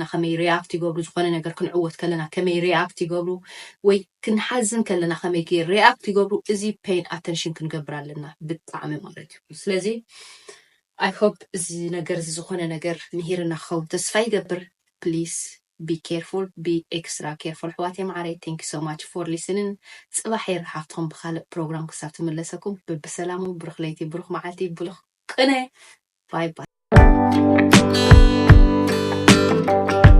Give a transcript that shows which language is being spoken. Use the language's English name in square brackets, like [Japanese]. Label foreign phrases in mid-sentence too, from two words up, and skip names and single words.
[Tigrinya] ከመይ ሪኣክት ይገብሩ ዝኾነ ነገር ክንዕወት ከለና ከመይ ሪኣክት ይገብሩ ወይ ክንሓዝን ከለና ከመይ ሪኣክት ይገብሩ እዚ [English] pay attention [Tigrinya] ክንገብር ኣለና ብጣዕሚ ማለት እዩ ስለዚ [English] I hope [Tigrinya] እዚ ነገር ዝኾነ ነገር ምሂርና ክኸውን ተስፋ ይገብር [English] please be careful be extra careful [Tigrinya] ኣሕዋትየ ማዕረይ [English] thank you so much for listening [Tigrinya] ፅባሕ ይረሓፍትኩም ብካልእ ፕሮግራም ክሳብ ትምለሰኩም ብሰላሙ ብሩኽ ለይቲ ብሩኽ መዓልቲ ብሩኽ ቅነ ባይ ባይ